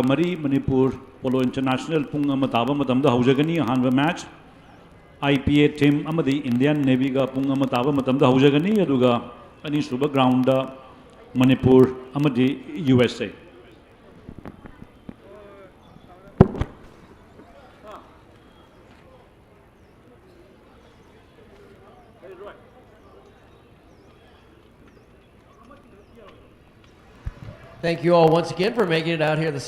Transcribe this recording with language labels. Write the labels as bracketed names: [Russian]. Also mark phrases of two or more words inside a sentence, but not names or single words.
[Manipuri] mari Manipur Polo International pung amataba matamda haujagani hanwa match IPA team amadi Indian Navy ga pung amataba matamda haujagani aduga ani suba ground da Manipur amadi USA. [English] Thank you all once again for making it out here this